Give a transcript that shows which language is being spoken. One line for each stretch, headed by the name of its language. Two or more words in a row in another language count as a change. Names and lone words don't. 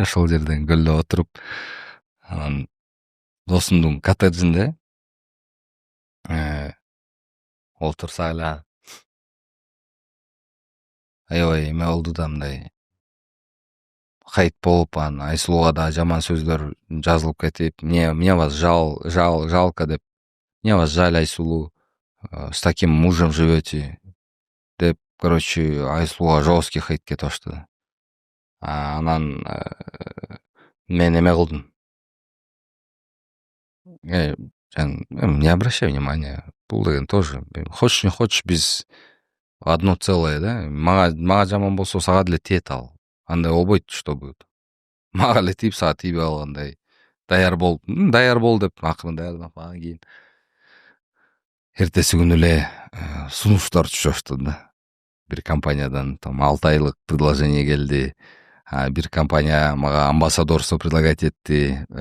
Kyrgyz: Ошол жерден көлдө отуруп, анан досумдун коттеджинде отурсак эле аябай эме болду да, мындай хайп болуп, анан Айсулууга да жаман сөздөр жазылып кетип,
Russian: мне вас жалко деп, мне вас жаль, Айсулуу, с таким мужем живете деп, короче, Айсулууга жесткий хейт
Kyrgyz: кетип баштады. Анан мен эме кылдым.
Russian: Не обращай внимания.
Kyrgyz: Бул деген тоже.
Russian: Хочешь не хочешь, биз одно целое, да?
Kyrgyz: Мага жаман болсо сага деле тиет ал. Андай болбойт,
Russian: что будет.
Kyrgyz: Мага эле тийип, сага тийбей калгандай. Даяр бол деп акырын даярданып, анан кийин эртеси күнү эле сунуштар түшүп баштады да. Бир компаниядан там 6 айлык предложение келди. Бир компания мага амбассадорство предлагать этти.